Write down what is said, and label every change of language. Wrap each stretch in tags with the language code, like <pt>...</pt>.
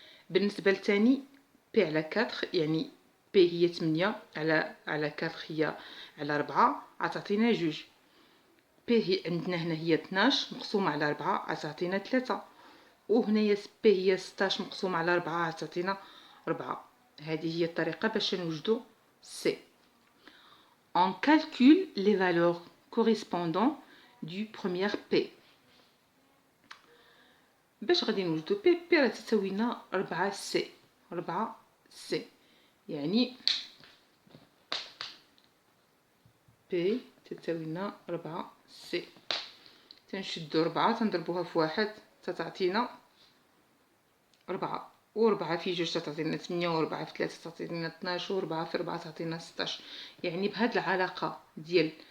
<ar>بالنسبه للثاني بي على 4 يعني بي هي 8 على 4 هي على 4 غتعطينا 2. بي هي عندنا هنا هي 12 مقسومه على 4 غتعطينا 3. وهنايا بي هي 16 مقسومه على 4 غتعطينا 4. هذه هي الطريقه باش نوجدوا سي.</ar> <fr>On calcule les valeurs correspondant du premier P.</fr> <ar>باش غادي نوجدوا بي راه تساوي لنا 4 سي يعني بي تساوي لنا 4 سي. تنشدوا 4 تنضربوها في 1 تعطينا 4 و4 في 2 تعطينا 8 و4 في 3 تعطينا 12 و4 في 4 تعطينا 16. يعني بهاد العلاقه ديال</ar>